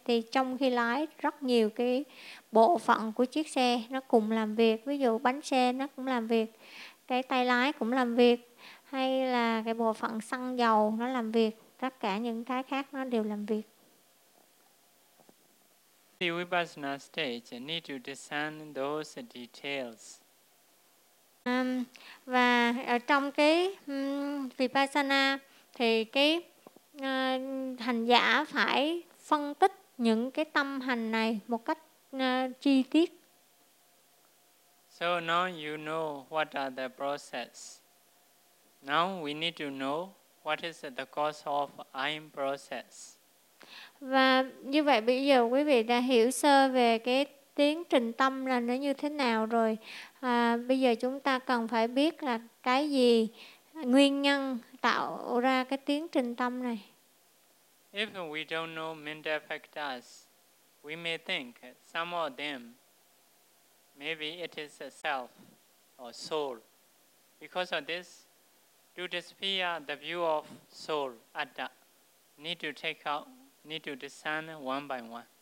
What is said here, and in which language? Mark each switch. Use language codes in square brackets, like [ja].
[vi] Thì trong khi lái, rất nhiều cái bộ phận của chiếc xe nó cùng làm việc. Ví dụ bánh xe nó cũng làm việc, cái tay lái cũng làm việc, hay là cái bộ phận xăng dầu nó làm việc. Tất cả những cái khác nó đều làm việc. [en] The Vipassana stage need to discern those details. [vi] Và ở trong cái Vipassana thì cái hành giả phải phân tích những cái tâm hành này một cách chi tiết. [en] So now you know what are the process. Now we need to know what is the cause of I'm process. [vi] Và như vậy bây giờ quý vị đã hiểu sơ về cái tiến trình tâm là nó như thế nào rồi. Bây giờ chúng ta cần phải biết là cái gì nguyên nhân tạo ra cái tiến trình tâm này. [en] If we don't know mental factors, we may think some of them, maybe it is a self or soul. Because of this, to disappear the view of soul atta, need to take out, need to discern one by one.